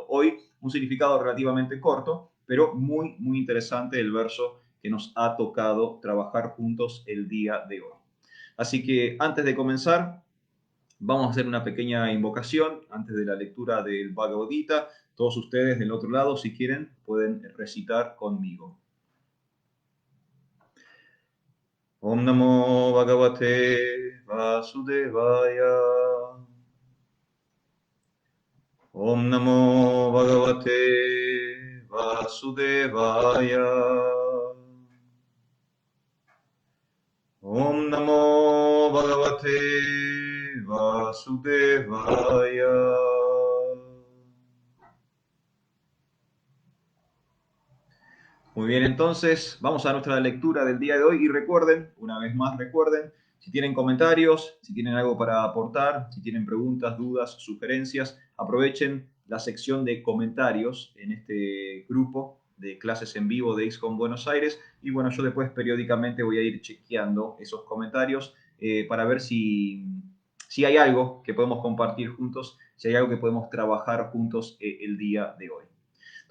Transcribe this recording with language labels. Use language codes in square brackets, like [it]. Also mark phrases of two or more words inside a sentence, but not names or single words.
[es] Hoy un significado relativamente corto, pero muy, muy interesante el verso que nos ha tocado trabajar juntos el día de hoy. Así que antes de comenzar, vamos a hacer una pequeña invocación antes de la lectura del Bhagavad Gita. Todos ustedes del otro lado, si quieren, pueden recitar conmigo. [sa] Om Namo Bhagavate Vasudevaya. Om Namo Bhagavate Vasudevaya. Om Namo Bhagavate Vasudevaya. [es] Muy bien, entonces vamos a nuestra lectura del día de hoy y recuerden, una vez más recuerden, si tienen comentarios, si tienen algo para aportar, si tienen preguntas, dudas, sugerencias, aprovechen la sección de comentarios en este grupo de clases en vivo de ISCOM Buenos Aires, y bueno, yo después periódicamente voy a ir chequeando esos comentarios para ver si hay algo que podemos compartir juntos, si hay algo que podemos trabajar juntos el día de hoy.